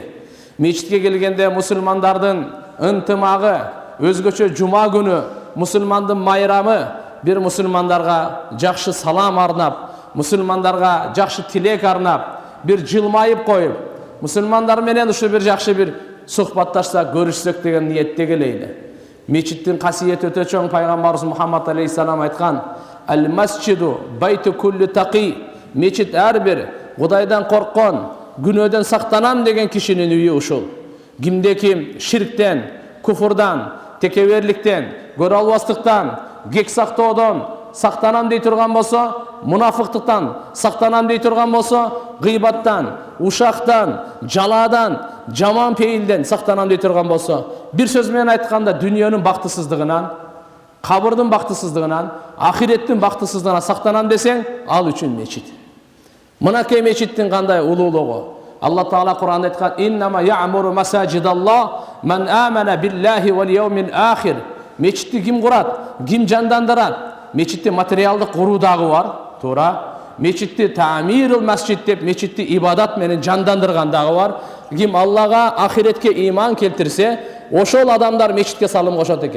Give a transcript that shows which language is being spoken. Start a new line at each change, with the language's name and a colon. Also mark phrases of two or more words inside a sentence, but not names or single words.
Kyrgyz: Мечитке келгенде мусулмандардын ынтымагы, өзгөчө жума күнү мусулмандын майрамы, бир мусулмандарга жакшы салам арнап, мусулмандарга жакшы тилек арнап, бир жылмайып коюп, мусулмандар менен ушу бир жакшы бир сухбатташсак, көрүшсөк деген ниетте келейли. Мечиттин касиети өтө чоң. Пайгамбарыбыз Мухаммад алейхиссалам айткан:
Arabic: "المسجد بيت كل تقي."
Kyrgyz: Мечит ар бир Кудайдан корккон, күнөөдөн сактанам деген кишинин үйү ушул. Кимде ким ширктен, куфурдан, текеберликтен, көрө албастыктан, кек сактоодон сактанам дей турган болсо, мунафыктыктан сактанам дей турган болсо, гыйбаттан, ушактан, жалаадан, жаман пейилден сактанам дей турган болсо, бир сөз менен айтканда дүйнөнүн бактысыздыгынан, кабырдын бактысыздыгынан, ахиреттин бактысыздыгынан сактанам десең, ал үчүн мечит. Мынакей мечиттин кандай улуулугу. Алла Таала Кур'анда айткан:
Arabic: "إنما يعمر مساجد الله من آمن بالله واليوم الآخر."
Kyrgyz: Мечитти ким курат, ким жандандырат? Мечитти материалдык куруу дагы бар, туура. Мечитти
Arabic: تعمير المسجد
Kyrgyz: деп, мечитти ибадат менен жандандырган дагы бар. Ким Аллага, ахиретке иман келтирсе, ошол адамдар мечитке салым кошот экен.